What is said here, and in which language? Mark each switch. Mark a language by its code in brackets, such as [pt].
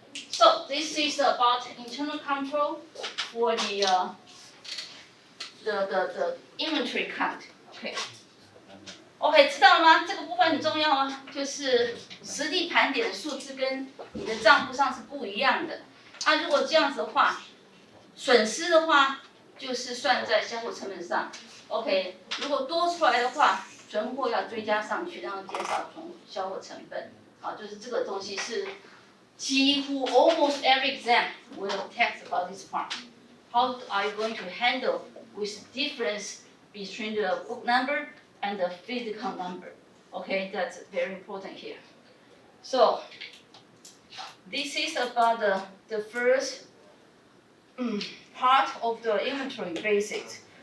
[en] So this is about internal control for the inventory count. [zh] OK， 知道了吗？这个部分很重要啊，就是实地盘点的数字跟你的账簿上是不一样的。如果这样子的话，损失的话就是算在销货成本上。OK， 如果多出来的话，存货要追加上去，然后减少销货成本。好，就是这个东西是几乎 [en] almost every exam will text about this part. How are you going to handle with difference between the book number and the physical number? Okay, that's very important here. So this is about the first part of the inventory basics.